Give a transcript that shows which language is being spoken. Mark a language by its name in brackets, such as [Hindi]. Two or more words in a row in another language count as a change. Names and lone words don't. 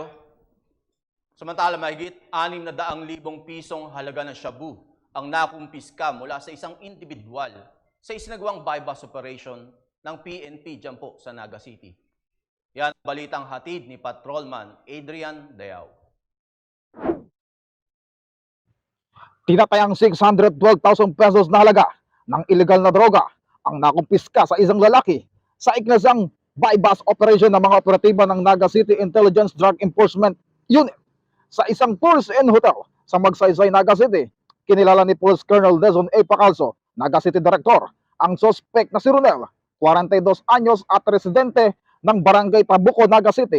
[Filipino] Samantala, mahigit 600,000 pisong halaga ng shabu ang nakumpiska mula sa isang individual sa isinagawang [English] bypass operation [Filipino] ng PNP dyan po sa Naga City. Yan ang balitang hatid ni Patrolman Adrian Dayao. Tinatayang 612,000 pesos na halaga ng illegal na droga ang nakumpiska sa isang lalaki sa ikinasang [English] bypass operation [Filipino] ng mga operatiba ng Naga City Intelligence Drug Enforcement Unit sa isang Tours and Hotel sa Magsaysay, Naga City. Kinilala ni [English] Police Colonel [Filipino] Dezon A. Pacalso, Naga City Director, ang suspect na si Ronel, 42 anyos at residente ng Barangay Trabuco, Naga City.